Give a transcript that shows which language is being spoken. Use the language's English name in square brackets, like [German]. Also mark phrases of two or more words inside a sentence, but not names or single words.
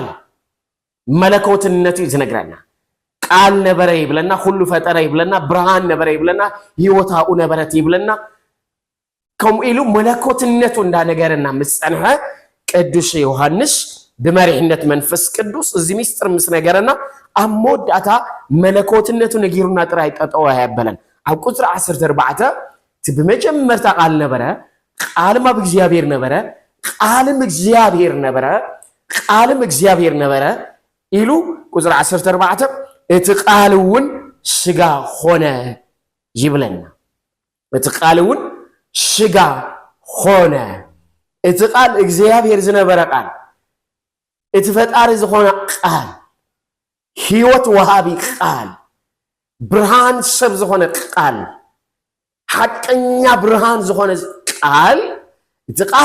[Tigrinya] መለኮትነቱ ዝነግረና ቃል ነበረ ይብለና ሁሉ ፈጠረ ይብለና ብርሃን ነበረ ይብለና ህይወታኡ ነበረት ይብለና ከም ኢሉ መለኮትነቱ እንዳነገረና ምጽንሐ ቅዱስ ዮሐንስ ብመሪሕነት መንፈስ ቅዱስ እዚ ሚስጥር ምስ ነገረና ኣብ መወዳእታ መለኮትነቱ ነጊሩና ጥራይ ጠጠው ያበለን ኣብ ቁጥሪ 14 በመጀመርታ ቃል ነበረ ቃልም ኣብ እግዚአብሔር ነበረ ቃልም እግዚአብሔር ነበረ ኢሉ ቁጥሪ 14 እቲ ቃልውን [Amharic] ስጋ ሆነ [Tigrinya] ይብለና እቲ ቃልውን [Amharic] ስጋ ሆነ [Tigrinya] እቲ ቃል እግዚአብሔር ዝነበረ ቃል እቲ ፈጣሪ ዝኾነ ቃል ህይወት ወሃቢ ቃል ብርሃን ሰብ ዝኾነ ቃል ሐቀኛ ብርሃን ዝኾነ ቃል እቲ